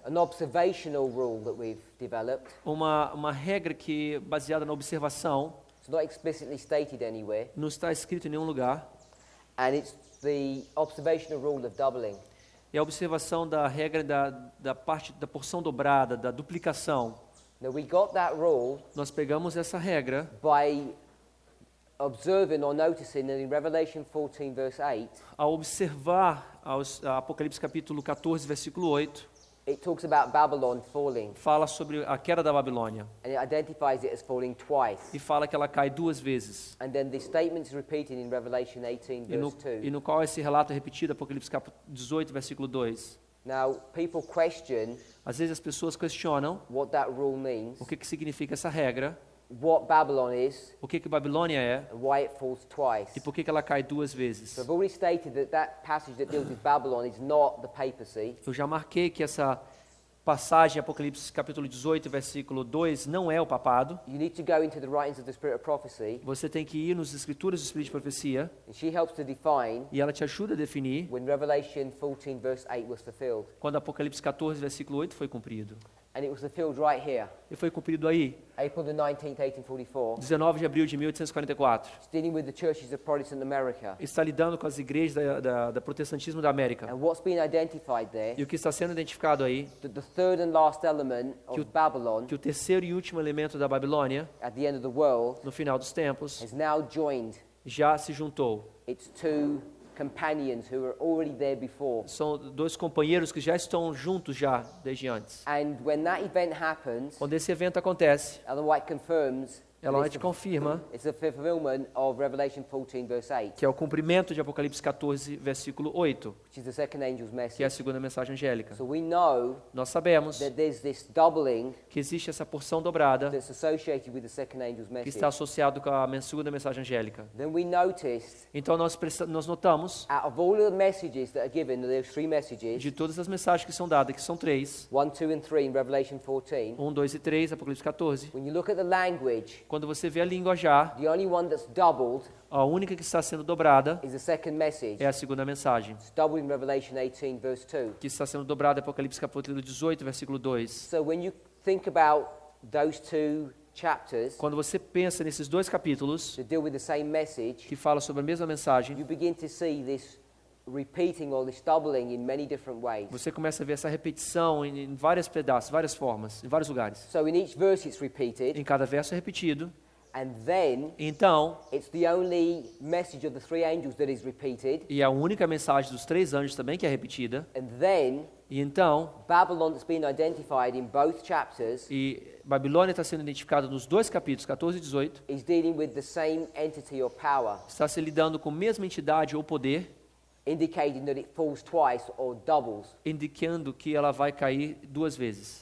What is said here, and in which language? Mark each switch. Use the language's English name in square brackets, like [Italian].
[English] an observational rule that we've developed. [Portuguese] uma regra que baseada na observação, [English] It's not explicitly stated anywhere, [Portuguese] não está escrito em nenhum lugar. [English] and it's the observational rule of doubling. [Portuguese] É a observação da regra da porção dobrada, da duplicação. [English] Now we got that rule [Portuguese] Nós pegamos essa regra [English] by observing or noticing that in Revelation 14 verse 8, [Portuguese] ao observar a Apocalipse capítulo 14, versículo 8, [English] it talks about Babylon falling, [Portuguese] fala sobre a queda da Babilônia [English] and it identifies it as falling twice. [Portuguese] e fala que ela cai duas vezes. [English] And then the statement is repeated in Revelation 18 verse 2. [Portuguese] E no qual esse relato é repetido, Apocalipse capítulo 18, versículo 2. [English] Now, people question [Portuguese] Às vezes as pessoas questionam [English] what that rule means, [Portuguese] o que significa essa regra, [English] what Babylon is, [Portuguese] o que Babilônia é [English] and why it falls twice. [Portuguese] e por que ela cai duas vezes. [English] So I've already stated that that passage that deals with Babylon is not the papacy. [Portuguese] Eu já marquei que essa passagem, Apocalipse capítulo 18, versículo 2, não é o papado. [English] You need to go into the writings of the Spirit of Prophecy, [Portuguese] Você tem que ir nas escrituras do Espírito de Profecia [English] and she helps to define [Portuguese] e ela te ajuda a definir [English] when Revelation 14 verse 8 was fulfilled. [Portuguese] quando Apocalipse 14, versículo 8 foi cumprido. [English] And it was fulfilled right here, [Portuguese] E foi cumprido aí, [English] April the 19th, 1844. [Portuguese] 19 de abril de 1844. [English] It's dealing with the churches of Protestant America. [Portuguese] Está lidando com as igrejas da protestantismo da América. [English] And what's been identified there, [Portuguese] E o que está sendo identificado aí, [English] that the third and last element of Babylon [Portuguese] que o terceiro e último elemento da Babilônia, [English] at the end of the world [Portuguese] no final dos tempos, [English] has now joined [Portuguese] já se juntou. [English] its two companions who were already there before. [Portuguese] São dois companheiros que já estão juntos já desde antes. [English] And when that event happens, [Portuguese] Quando esse evento acontece, [English] Ellen White confirms [Portuguese] ela te confirma [English] it's the fulfillment of Revelation 14 verse 8, [Portuguese] que é o cumprimento de Apocalipse 14, versículo 8, [English] which is the second angel's [Portuguese] que é a [English] message. [Portuguese] segunda mensagem angélica. [English] So we know [Portuguese] Nós sabemos [English] that there's this doubling [Portuguese] que existe essa porção dobrada [English] that's associated with the second angel's [Portuguese] que [English] message. [Portuguese] está associado com a segunda mensagem angélica. [English] Then we noticed, [Portuguese] Então nós notamos, [English] out of all of the messages that are given, there's three messages, [Portuguese] de todas as mensagens que são dadas, que são 3, [English] 1, 2, and 3 in Revelation 14. [Portuguese] 1, 2 e 3, Apocalipse 14. [English] When you look at the language, [Portuguese] Quando você vê a língua já, [English] the only one that's doubled [Portuguese] a única que está sendo dobrada [English] is the second message. [Portuguese] é a segunda mensagem, [English] It's doubled in Revelation 18 verse 2. [Portuguese] que está sendo dobrada em Apocalipse capítulo 18, versículo 2. [English] So when you think about those two chapters [Portuguese] Quando você pensa nesses dois capítulos, [English] that deal with the same message, [Portuguese] que falam sobre a mesma mensagem, [English] you begin to see this repeating or this doubling in many different ways. [Portuguese] você começa a ver essa repetição em vários pedaços, várias formas, em vários lugares. [English] So in each verse it's repeated, [Portuguese] Em cada verso é repetido. [English] and then [Portuguese] Então, [English] it's the only message of the three angels that is repeated, [Portuguese] e a única mensagem dos 3 anjos também que é repetida. [English] and then [Portuguese] E então, [English] Babylon that's been identified in both chapters [Portuguese] e Babilônia está sendo identificada nos dois capítulos, 14 e 18, [English] is dealing with the same entity or power, [Portuguese] está se lidando com a mesma entidade ou poder, [English] indicating that it falls twice or doubles. [Portuguese] indicando que ela vai cair 2 vezes.